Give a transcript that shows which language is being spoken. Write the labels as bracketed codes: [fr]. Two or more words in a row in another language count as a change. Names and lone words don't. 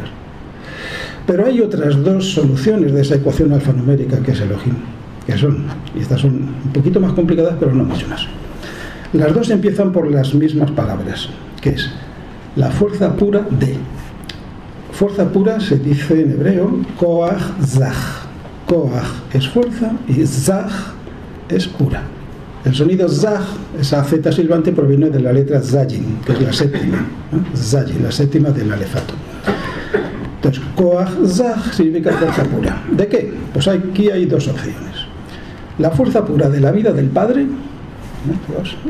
[es] Pero hay otras dos soluciones de esa ecuación alfanumérica que es Elohim, que son, y estas son un poquito más complicadas, pero no mucho más. Las dos empiezan por las mismas palabras, que es la fuerza pura de. Fuerza pura se dice en hebreo [he] כח זך. [es] Koach es fuerza y zach es pura. El sonido zach, esa z silbante, proviene de la letra zayin, que es la séptima, ¿no? Zayin, la séptima del alefato. Entonces, [he] כח זך [es] significa fuerza pura. ¿De qué? Pues aquí hay dos opciones. La fuerza pura de la vida del Padre, ¿no?